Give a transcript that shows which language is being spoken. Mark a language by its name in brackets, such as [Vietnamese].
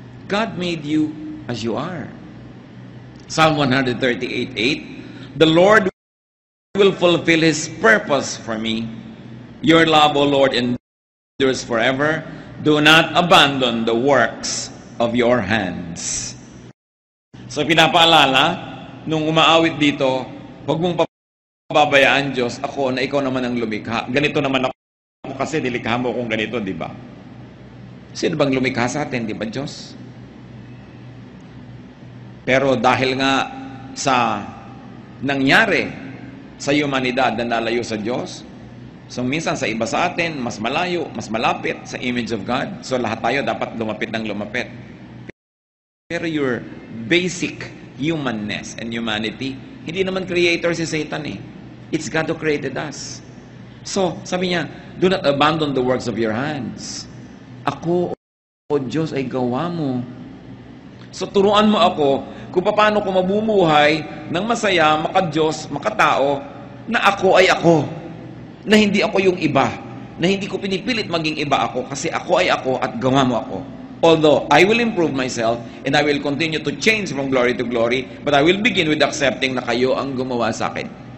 [English] God made you as you are. Psalm 138:8, the Lord will fulfill His purpose for me. Your love, O Lord, endures forever. Do not abandon the works of your hands. [Filipino] So pinapaalala, nung umaawit dito, huwag mong pababayaan, Diyos, ako na ikaw naman ang lumikha. Ganito naman ako kasi nilikha mo kung ganito, di ba? Sino bang lumikha sa atin, di ba, Diyos? Pero dahil nga sa nangyari sa humanidad na nalayo sa Diyos, so minsan sa iba sa atin, mas malayo, mas malapit sa [English] image of God. [Filipino] So lahat tayo dapat lumapit ng lumapit. Pero [English] your basic humanness and humanity, [Filipino] hindi naman creator si Satan eh. [English] It's God who created us. So, [Filipino] sabi niya, [English] do not abandon the works of your hands. [Filipino] Ako, O Diyos, ay gawa mo. So, turuan mo ako kung paano ko mabumuhay ng masaya, maka-Diyos, makatao, na ako ay ako. Na hindi ako yung iba. Na hindi ko pinipilit maging iba ako kasi ako ay ako at gawa mo ako. [English] Although, I will improve myself and I will continue to change from glory to glory, but I will begin with accepting [Filipino] na kayo ang gumawa sa akin.